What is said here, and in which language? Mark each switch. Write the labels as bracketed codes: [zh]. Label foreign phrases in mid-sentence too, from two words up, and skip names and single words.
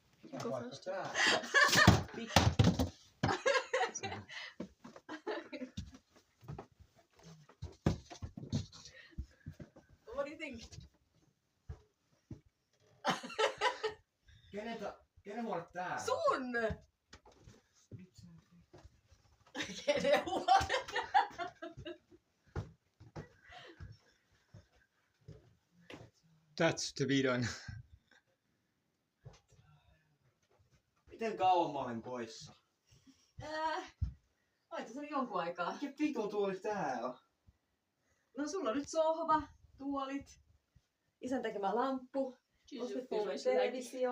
[fi] Mikä paikka tää? [en] What do you think? [fi] Kenen huone tää? Sun! Kenen huone? [en] That's to be done. [fi] Miten kauan mä olen poissa? Oit se jonkun aikaa. Mikä vitun tuoli tää on? No sulla on nyt sohva, tuolit, isän tekemä lamppu, ostettiin televisio.